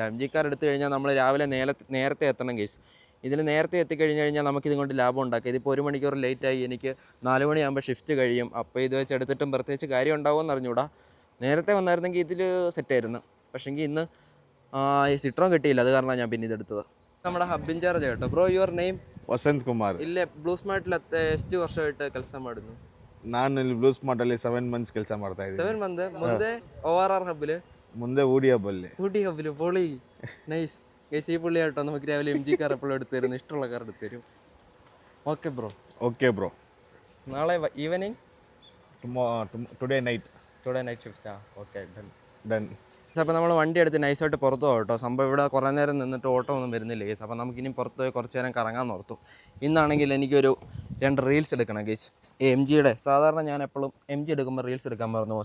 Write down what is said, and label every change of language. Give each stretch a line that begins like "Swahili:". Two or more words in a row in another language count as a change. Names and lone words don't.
Malayalam: MG കാർ എടുത്തു കഴിഞ്ഞാൽ നമ്മൾ രാവിലെ നേരത്തെ എത്തണം ഗൈസ്. ഇതിൽ നേരത്തെ എത്തിക്കഴിഞ്ഞ് കഴിഞ്ഞാൽ നമുക്കിത് കൊണ്ട് ലാഭം ഉണ്ടാക്കാം. ഇതിപ്പോൾ 1 മണിക്കൂർ ലേറ്റായി. എനിക്ക് 4 മണിയാകുമ്പോൾ ഷിഫ്റ്റ് കഴിയും. അപ്പോൾ ഇത് വെച്ച് എടുത്തിട്ടും പ്രത്യേകിച്ച് കാര്യം ഉണ്ടാവുമെന്ന് അറിഞ്ഞൂടാ. നേരത്തെ വന്നായിരുന്നെങ്കിൽ ഇതിൽ സെറ്റായിരുന്നു. പക്ഷേങ്കിൽ ഇന്ന് ഈ സിട്രോൺ കിട്ടിയില്ല. അത് കാരണം ഞാൻ പിന്നെ ഇതെടുത്തത്. നമ്മുടെ
English: hub incharge
Malayalam: കേട്ടോ.
English: bro your name?
Kannada: ವಸಂತ್ ಕುಮಾರ್. ಇಲ್ಲೇ ಬ್ಲೂ ಸ್ಮಾರ್ಟ್ ಎಷ್ಟು ವರ್ಷ ಕೆಲಸ ಮಾಡಿದ್ನು? ನಾನು ಇಲ್ಲಿ ಬ್ಲೂ ಸ್ಮಾರ್ಟ್ ಅಲ್ಲಿ 7 ಮಂತ್ಸ್ ಕೆಲಸ ಮಾಡ್ತಾ ಇದ್ದೀನಿ. 7 ಮಂತ್ ಮುಂದೆ ORR ಹಬ್ಬಿല് ಮುಂದೆ ಊಡಿ ಹಬ್ಬಲ್ಲಿ.
Malayalam: ഊട്ടി ഹബ്ബില് പൊളി
English: nice guys.
Malayalam: ഈ പുള്ളി കേട്ടോ നമുക്ക് രാവിലെ MG കാർ എപ്പോഴും എടുത്തു തരുന്നു. ഇഷ്ടമുള്ള കാർ എടുത്തു തരും.
English: okay bro. okay bro.
Malayalam: നാളെ ഈവനിങ്
English: today night shift. okay done. ಡನ್.
Malayalam: അപ്പോൾ നമ്മൾ വണ്ടി എടുത്ത് നൈസായിട്ട് പുറത്ത് പോകും കേട്ടോ. സംഭവം ഇവിടെ കുറേ നേരം നിന്നിട്ട് ഓട്ടോ ഒന്നും വരുന്നില്ല ഗേസ്. അപ്പോൾ നമുക്കിനി പുറത്ത് പോയി കുറച്ച് നേരം കറങ്ങാൻ ഓർത്തു. ഇന്നാണെങ്കിൽ എനിക്കൊരു 2 റീൽസ് എടുക്കണം ഗേസ്. MGയുടെ സാധാരണ ഞാൻ എപ്പോഴും MG എടുക്കുമ്പോൾ റീൽസ് എടുക്കാൻ പറഞ്ഞു.